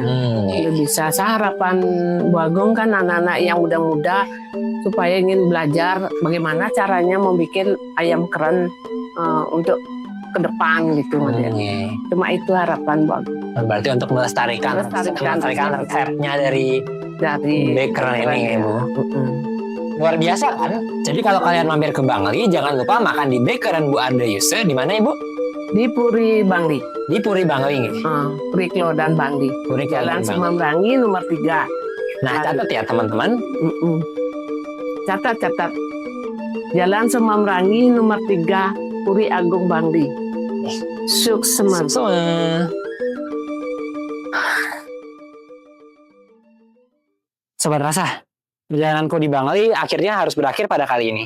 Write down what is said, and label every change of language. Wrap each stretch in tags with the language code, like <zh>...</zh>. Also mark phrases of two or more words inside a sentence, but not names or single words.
<id>Kalau bisa, saya harapan Bu Agung kan anak-anak yang muda-muda supaya ingin belajar bagaimana caranya membuat ayam keren untuk ke depan gitu modelnya. Cuma itu harapan Bu Agung. Berarti untuk melestarikan resepnya dari bakeran ini ya Bu. Luar biasa kan? Jadi kalau kalian mampir ke Bangli, jangan lupa makan di bakeran Bu Arda Yuse. Di mana Ibu? Di Puri Bangli. Di Puri Bangli nih. Puri Klodan Bangli. Jalan Semambrangi nomor 3. Nah, catat ya teman-teman. Catat. Jalan Semambrangi nomor 3, Puri Agung Bangli. Sukses. Sobat Rasa, perjalananku di Bangli akhirnya harus berakhir pada kali ini.</id>